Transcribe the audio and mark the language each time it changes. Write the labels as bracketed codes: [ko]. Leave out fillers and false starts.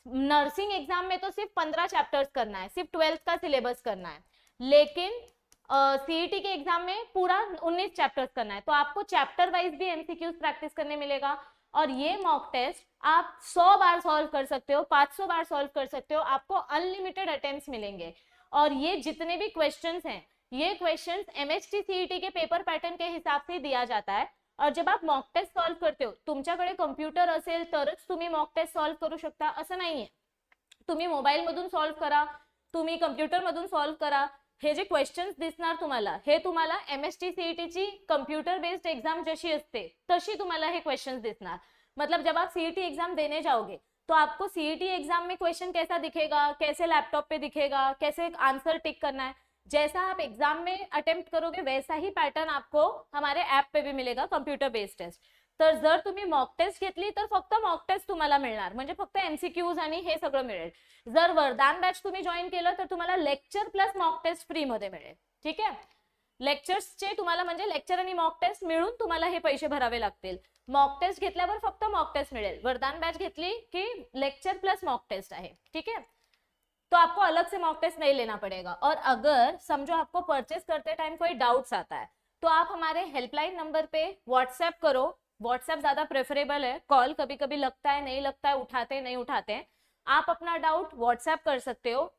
[hi] Nursing exam में तो सिर्फ 15 चैप्टर्स करना है, सिर्फ 12th का सिलेबस करना है, लेकिन सीईटी के एग्जाम में पूरा 19 चैप्टर्स करना है, तो आपको चैप्टर वाइज भी एमसीक्यूज प्रैक्टिस करने मिलेगा। और ये मॉक टेस्ट आप 100 बार सॉल्व कर सकते हो, 500 बार सॉल्व कर सकते हो, आपको अनलिमिटेड अटेम्प्ट्स मिलेंगे। और ये जितने भी क्वेश्चंस हैं, ये क्वेश्चंस एमएचटी सीईटी के पेपर पैटर्न के हिसाब से दिया जाता है। और जब आप मॉक टेस्ट सॉल्व करते हो, [mr] तुमच्याकडे कम्प्युटर असेल तरच तुम्ही मॉक टेस्ट सॉल्व करू शकता असं नाहीये। तुम्ही मोबाईल मधून सॉल्व करा, तुम्ही कम्प्युटर मधून सॉल्व करा, हे जे क्वेश्चन्स दिसणार तुम्हाला, हे तुम्हाला एमएचटी सीईटी ची कंप्यूटर बेस्ड एग्जाम जशी असते तशी तुम्हाला हे क्वेश्चंस दिसणार। [hi] मतलब जब आप सीईटी एग्जाम देने जाओगे तो आपको सीईटी एग्जाम में क्वेश्चन कैसा दिखेगा, कैसे लैपटॉप पे दिखेगा, कैसे आंसर टिक करना है, जैसा आप एग्जाम में अटेम्प्ट करोगे वैसा ही पैटर्न आपको हमारे ऍप पे भी मिलेगा, कम्प्युटर बेस्ड टेस्ट। [mr] तर जर तुम्ही मॉक टेस्ट घेतली तर फक्त मॉक टेस्ट तुम्हाला मिळणार, म्हणजे फक्त एमसीक्यूज आणि हे सगळं मिळेल। जर वरदान बॅच तुम्ही जॉईन केलं तर तुम्हाला lecture plus mock taste free मध्ये मिळेल, ठीक आहे। लेक्चर्सचे तुम्हाला म्हणजे लेक्चर आणि मॉक टेस्ट मिळून तुम्हाला हे पैसे भरावे लागतील। मॉक टेस्ट घेतल्यावर फक्त मॉक टेस्ट मिळेल, वरदान बैच घेतली की लेक्चर प्लस मॉक टेस्ट है, [hi] ठीक है। तो आपको अलग से मॉक टेस्ट नहीं लेना पड़ेगा। और अगर समझो आपको परचेस करते टाइम कोई डाउट्स आता है तो आप हमारे हेल्पलाइन नंबर पे व्हाट्सएप करो, व्हाट्सएप ज्यादा प्रेफरेबल है, कॉल कभी कभी लगता है नहीं लगता है, उठाते नहीं उठाते, आप अपना डाउट व्हाट्सएप कर सकते हो।